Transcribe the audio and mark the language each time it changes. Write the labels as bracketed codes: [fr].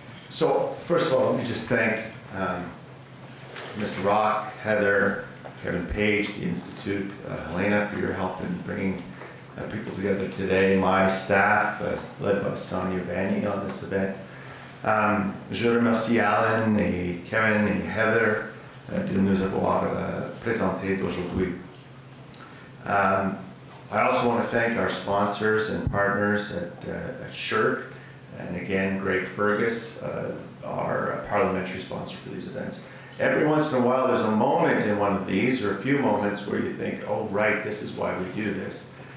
[en] So first of all, let me just thank Mr. Rock, Heather, Kevin Page, the Institute, Helena, for your help in bringing people together today, my staff, led by Sonia Vanni on this event. [fr] Je remercie Allan et Kevin et Heather de nous avoir présenté d'aujourd'hui. [en] I also want to thank our sponsors and partners at SHIRC, and again, Greg Fergus, our parliamentary sponsor for these events. Every once in a while, there's a moment in one of these, or a few moments, where you think, oh, right, this is why we do this.